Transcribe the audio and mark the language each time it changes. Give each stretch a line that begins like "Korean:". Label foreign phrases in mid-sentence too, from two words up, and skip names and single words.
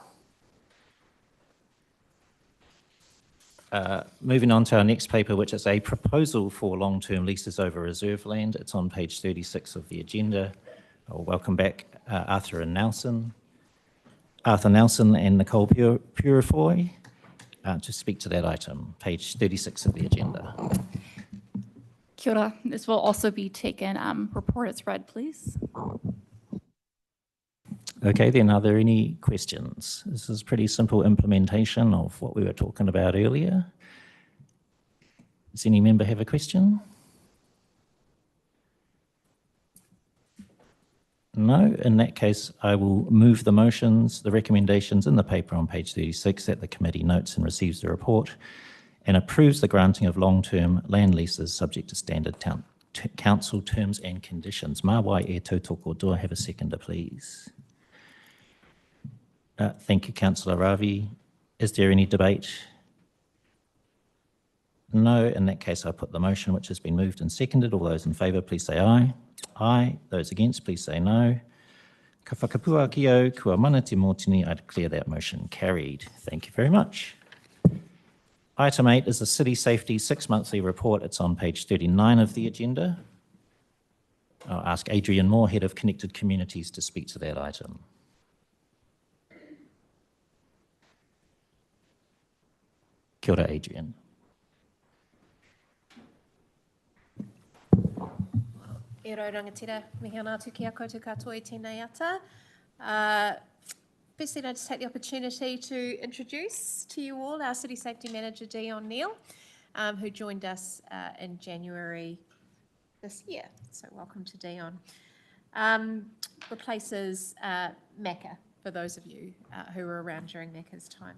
English: Moving on to our next paper, which is a proposal for long-term leases over reserve land. It's on page 36 of the agenda. I'll welcome back Arthur Nelson and Nicole Purifoy to speak to that item, page 36 of the agenda.
Māori: Kia ora.
English: This will also be taken report as read, please. Okay, then are there any questions? This is pretty simple implementation of what we were talking about earlier. Does any member have a question? No, in that case, I will move the motions, the recommendations in the paper on page 36 that the committee notes and receives the report and approves the granting of long-term land leases subject to standard council terms and conditions.
Māori: Mā wai e tautoko.
English: Do I have a seconder, please? Thank you, Councillor Ravi. Is there any debate? No. In that case, I put the motion, which has been moved and seconded. All those in favour, please say aye. Aye. Those against, please say no.
Māori: Ka whakapua ki au, kua mana te mōtini.
English: I declare that motion carried. Thank you very much. Item 8 is the City Safety 6-monthly report. It's on page 39 of the agenda. I'll ask Adrian Moore, Head of Connected Communities, to speak to that item.
Māori: Kia ora, Adrian. E rau rangatira, mihi ana atu ki a koutou katoa I tēnei ata.
English: Firstly, I'd just take the opportunity to introduce to you all our City Safety Manager, Dion Neal, who joined us in January this year. So welcome to Dion. Replaces Macca, for those of you who were around during Macca's time.